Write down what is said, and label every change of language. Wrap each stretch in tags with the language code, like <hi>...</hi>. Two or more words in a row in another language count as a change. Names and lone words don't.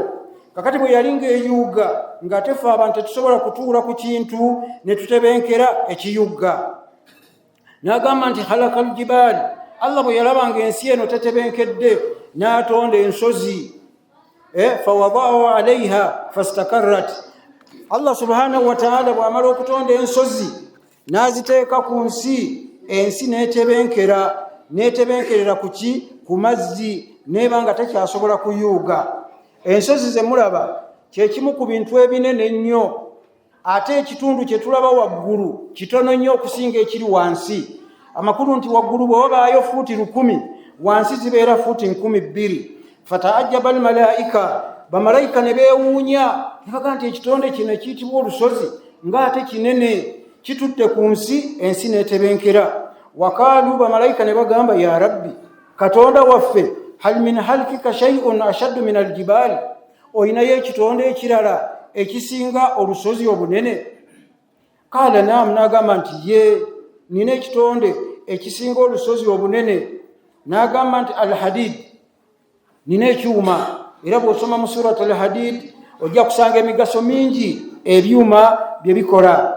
<lg>Kakati bwe yali ng'eyuuga ng'ate ffe abantu tetusobola kutuula ku kintu ne tutebenkera ekiyugga. N'agamba nti</lg> <ar>halaka aljibaali,</ar> <lg>Allah bwe yalaba ng'ensi eno tetebenkedde n'atonda ensozi.</lg> <ar>Fawadaahu alaiha fastakarrat.</ar> <lg>Allah</lg> <ar>subhanahu wa ta'ala</ar> <lg>bw'amala okutonda ensozi n'aziteeka ku nsi, ensi n'etebenkerera ku ki? Ku mazzi, n'eba nga tekyasobola kuyuuga. Ensozi ze mulaba kyekimu ku bintu ebinene ennyo, ate ekitundu kye tulaba waggulu kitono nnyo okusinga ekiri wansi. Amakulu nti waggulu bw'obaayo fuuti 1000, wansi zibeera fuuti 20,000.</lg> <ar>Fataajjaba almalaika,</ar> <lg>bamalayika ne beewuunya ne bagamba nti ekitonde kino ekiyitibwa olusozi ng'ate kinene kitudde ku nsi, ensi n'etebenkera. Wakaalu, bamalayika ne bagamba</lg> <ar>ya rabbi,</ar> <lg>katonda waffe,</lg> <ar>hal min halkika shay'un ashaddu min aljibaali,</ar> <lg>oyinayo ekitonde ekirala ekisinga olusozi obunene?</lg> <ar>Kaala naam,</ar> <lg>n'agamba nti ye, nina ekitonde ekisinga olusozi obunene. N'agamba nti alhadid, nina ekyuma. Era bw'osoma mu</lg> <ar>surat alhadid</ar> <lg>ojja kusanga emigaso mingi ebyuma bye bikola.</lg>